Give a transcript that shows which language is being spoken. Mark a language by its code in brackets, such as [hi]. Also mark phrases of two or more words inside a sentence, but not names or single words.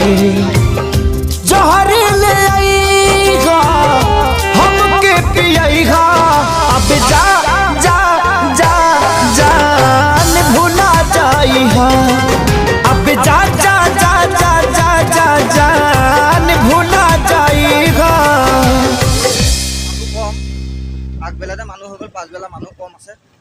[bho] जहर ले आईगा हमके पियाईगा अब जा जा जा जान भुला जाईहा अब जा जा जा जा जा जा जान भुला जाईगा। [as] আগবেলাতে মানুহ হৈ গ'ল, পাছবেলা মানুহ কম আছে।